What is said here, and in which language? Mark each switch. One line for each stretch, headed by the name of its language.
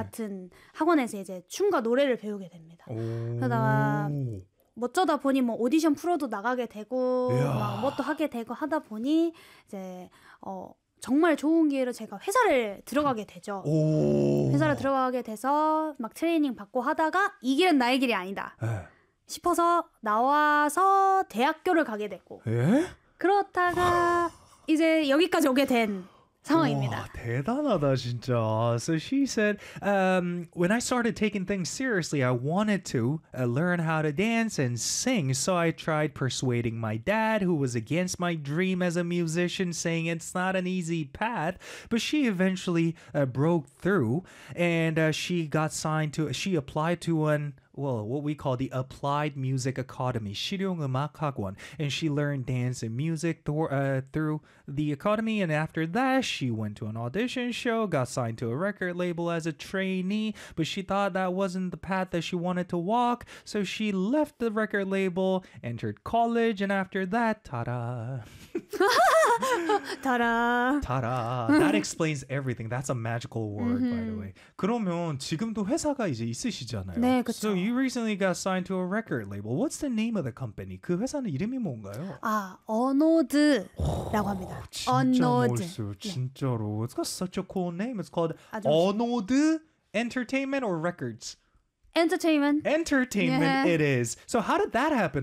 Korean: 같은 학원에서 이제 춤과 노래를 배우게 됩니다. 그러다가 멋져다 보니 뭐 오디션 프로도 나가게 되고 막 뭣도 하게 되고 하다 보니 이제 정말 좋은 기회로 제가 회사를 들어가게 되죠. 회사를 들어가게 돼서 막 트레이닝 받고 하다가 이 길은 나의 길이 아니다 에. 싶어서 나와서 대학교를 가게 되고 그렇다가 이제 여기까지 오게 된 와, 대단하다, 진짜.
English: So she said, when I started taking things seriously, I wanted to learn how to dance and sing. So I tried persuading my dad, who was against my dream as a musician, saying it's not an easy path. But she eventually broke through and she applied to what we call the Applied Music Academy, 실용음악학원. And she learned dance and music through the academy. And after that, she went to an audition show, got signed to a record label as a trainee. But she thought that wasn't the path that she wanted to walk. So she left the record label, entered college. And after that, ta-da. ta-da. Ta-da. That explains everything. That's a magical word, mm-hmm. by the way.
Korean: 그러면 지금도 회사가 이제 있으시잖아요. 네, 그렇죠.
English: So you recently got signed to a record label. What's the name of the company?
Korean: 그 회사는 이름이 뭔가요? 아, 어노드라고 합니다. 진짜 어노드. 멋있어요. 진짜로.
English: It's got such a cool name. It's called 어노드 Entertainment or Records? Entertainment. Entertainment yeah. it is. So how did that happen?